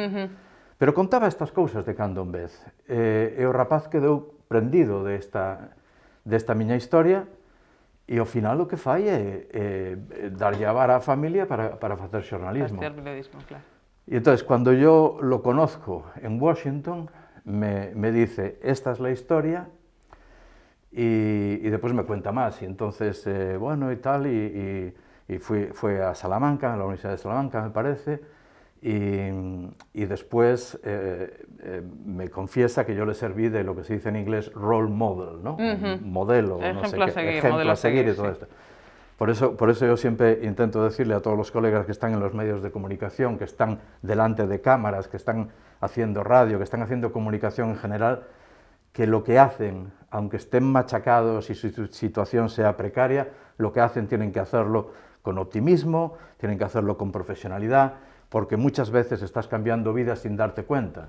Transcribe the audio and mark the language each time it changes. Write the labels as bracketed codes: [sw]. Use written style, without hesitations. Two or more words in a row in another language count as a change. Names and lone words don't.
[gl] Pero contaba estas cousas de cando en vez, e o rapaz quedou prendido desta miña historia, e ao final o que fai é darlle a vara á familia para facer xornalismo. [es] Para hacer periodismo, claro. Y entonces, cuando yo lo conozco en Washington, me dice: esta es la historia, y después me cuenta más. Y entonces, bueno, y tal, y fue a Salamanca, a la Universidad de Salamanca, me parece, y después me confiesa que yo le serví de lo que se dice en inglés [en] role model, [es] ¿no? Modelo, no sé qué, ejemplo a seguir y todo esto. Por eso yo siempre intento decirle a todos los colegas que están en los medios de comunicación, que están delante de cámaras, que están haciendo radio, que están haciendo comunicación en general, que lo que hacen, aunque estén machacados y su situación sea precaria, lo que hacen tienen que hacerlo con optimismo, tienen que hacerlo con profesionalidad, porque muchas veces estás cambiando vidas sin darte cuenta.